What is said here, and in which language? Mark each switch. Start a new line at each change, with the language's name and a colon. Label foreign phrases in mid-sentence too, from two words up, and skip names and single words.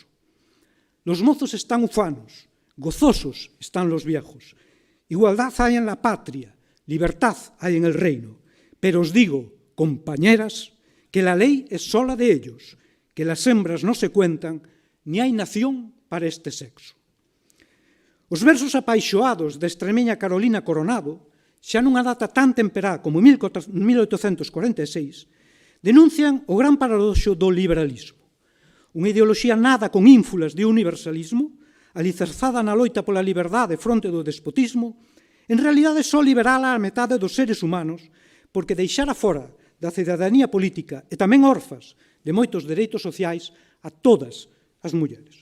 Spanish: Los mozos están ufanos, gozosos están los viejos. Igualdad hay en la patria, libertad hay en el reino. Pero os digo, compañeras, que la ley es sola de ellos, que las hembras no se cuentan, ni hay nación para este sexo.
Galician: Os versos apaixoados da extremeña Carolina Coronado, xa nunha data tan temperá como 1846, denuncian o gran paradoxo do liberalismo. Unha ideoloxía nada con ínfulas de universalismo, alicerzada na loita pola liberdade fronte do despotismo, en realidade só liberala a metade dos seres humanos, porque deixara fora da cidadanía política e tamén orfas de moitos dereitos sociais a todas as mulleres.